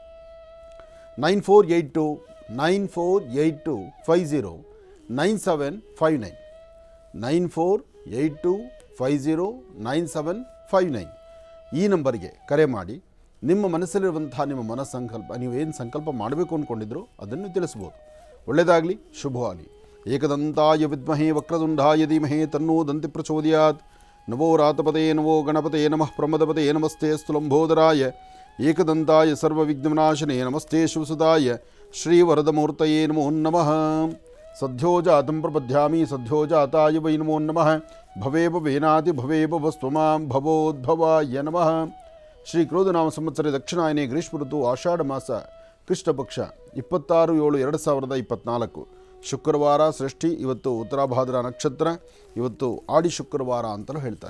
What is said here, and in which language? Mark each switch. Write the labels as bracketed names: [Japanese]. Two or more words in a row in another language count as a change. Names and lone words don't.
[Kannada] 9482509759 9482509759 ಈ ನಂಬರಿಗೆ ಕರೆ ಮಾಡಿ ನಿಮ್ಮ ಮನಸ್ಸಲ್ಲಿರುವಂತಹ ನಿಮ್ಮ ಮನಸ್ಸಂಕಲ್ಪ, ನೀವೇನು ಸಂಕಲ್ಪ ಮಾಡಬೇಕು ಅಂದ್ಕೊಂಡಿದ್ರು ಅದನ್ನು ತಿಳಿಸ್ಬೋದು. ಒಳ್ಳೆಯದಾಗಲಿ, ಶುಭವಾಗಲಿ. [Sanskrit] ಏಕದಂತಾಯ ವಿದ್ಮಹೇ ವಕ್ರತುಂಡಾಯ ಧೀಮಹಿ ತನ್ನೋ ದಂತಿ ಪ್ರಚೋದಯಾತ್. ನಮೋ ರಾತಪದೇ ನಮೋ ಗಣಪತೆ ನಮಃ ಪ್ರಮದಪತೆ ನಮಸ್ತೆ ಸ್ತುಲಂಬೋದರಾಯ ಏಕದಂತಾಯ ಸರ್ವವಿಘ್ನನಾಶನೇ ನಮಸ್ತೆ ಶಿವಸುದಾಯ ಶ್ರೀವರದಮೂರ್ತಯೇ ನಮೋ ನಮಃ. ಸದ್ಯೋ ಜಾತಂ ಪ್ರಪದ್ಯಾಮಿ ಸದ್ಯೋ ಜಾತಾಯ ವೈ ನಮೋ ನಮಃ. ಭವೇವ ವೇನಾತಿ ಭವೇವ ವಸ್ತ್ವಮಾಂ ಭವೋದ್ಭವಾಯ ನಮಃ. ಶ್ರೀ ಕ್ರೋಧನಾಮ ಸಂವತ್ಸರ ದಕ್ಷಿಣಾಯನೇ ಗ್ರೀಷ್ಮ ಋತು ಆಷಾಢ ಮಾಸ ಕೃಷ್ಣಪಕ್ಷ 26/7/2024 ಶುಕ್ರವಾರ ಷಷ್ಠಿ. [Kannada] ಇವತ್ತು ಉತ್ತರಾಭಾದ್ರ ನಕ್ಷತ್ರ, ಇವತ್ತು ಆಡಿ ಶುಕ್ರವಾರ ಅಂತಲೂ ಹೇಳ್ತಾರೆ.